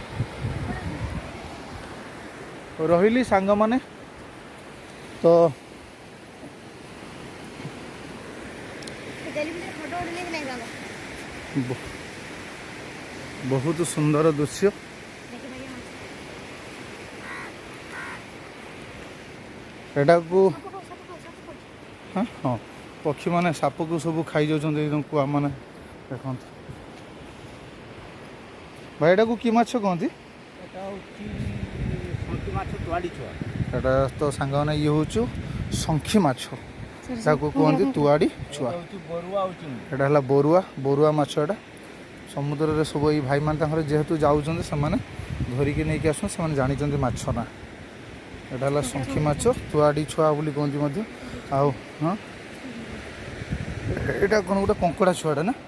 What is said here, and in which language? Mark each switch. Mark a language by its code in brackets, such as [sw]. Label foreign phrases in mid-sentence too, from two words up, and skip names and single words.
[or] ରହିଲି ସାଙ୍ଗମାନେ ତ ବହୁତ ସୁନ୍ଦର ଦୃଶ୍ୟ ଏଟାକୁ ହଁ ହଁ ପକ୍ଷୀମାନେ ସାପକୁ ସବୁ ଖାଇଯାଉଛନ୍ତି ଏକଦମ କୁଆମାନେ ଦେଖନ୍ତୁ। ଭାଇ ଏଟାକୁ କି ମାଛ କହନ୍ତି? [bn] এটা হচ্ছে শঙ্কি মাছ তোয়াড়ি ছুয়া। [or] ଏଟା ତ ସାଙ୍ଗମାନେ ଇଏ ହେଉଛୁ ଶଙ୍ଖି ମାଛ, ତାକୁ କୁହନ୍ତି ତୁଆଡ଼ି ଛୁଆ। [bn] এটা হচ্ছে বড়ুয়া [or] ଆଉ ଚିଙ୍ଗୁଡ଼ି। ଏଟା ହେଲା ବରୁଆ ମାଛ। ଏଟା ସମୁଦ୍ରରେ ସବୁ ଏଇ ଭାଇମାନେ ତାଙ୍କର ଯେହେତୁ ଯାଉଛନ୍ତି ସେମାନେ ଧରିକି ନେଇକି ଆସୁଛନ୍ତି, ସେମାନେ ଜାଣିଛନ୍ତି ମାଛ ନା। ଏଟା ହେଲା ଶଙ୍ଖି ମାଛ, ତୁଆଡ଼ି ଛୁଆ ବୋଲି କୁହନ୍ତି ମଧ୍ୟ। ଆଉ ହଁ ଏଇଟା କ'ଣ ଗୋଟେ କଙ୍କଡ଼ା ଛୁଆଟା ନା?